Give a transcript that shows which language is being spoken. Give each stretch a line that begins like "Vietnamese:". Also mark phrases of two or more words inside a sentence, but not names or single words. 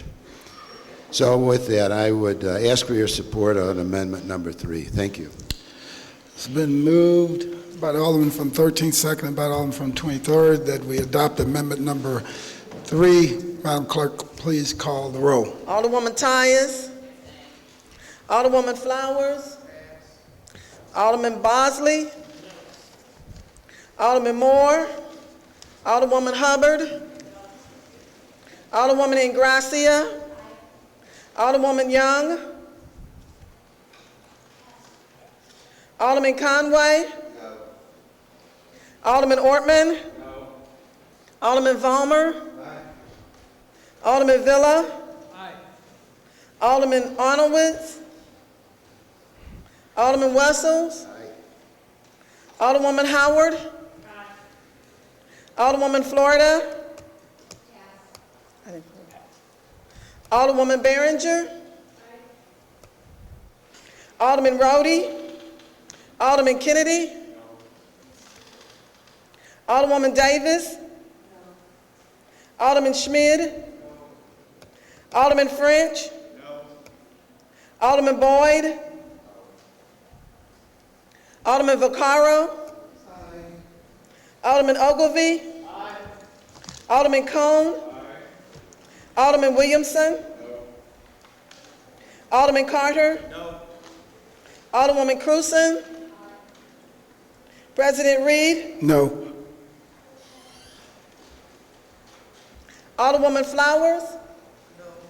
English: So with that, I would ask for your support on amendment number 3. Thank you. It's been moved by the Alderman from 13th, seconded by the Alderman from 23rd, that we adopt amendment number 3. Madam Clerk, please call the roll. Alderwoman Tyus. Alderwoman Flowers. Alderman Bosley. Alderman Moore. Alderwoman Hubbard. Alderwoman Ingracia. Alderwoman Young. Alderman Conway. No. Alderman Ortman. No. Alderman Vollmer. Aye. Alderman Villa. Aye. Alderman Arnowitz. Alderman Wessels. Aye. Alderwoman Howard. Aye. Alderwoman Florida. Yes. Alderwoman Behringer. Aye. Alderman Rhodey. Alderman Kennedy. No. Alderwoman Davis. No. Alderman Schmid. No. Alderman French. No. Alderman Boyd. No. Alderman Vaccaro. Aye. Alderman Ogilvie. Aye. Alderman Cone. Aye. Alderman Williamson. No. Alderman Carter. No. Alderwoman Cruzen. President Reed. No. Alderwoman Flowers. No.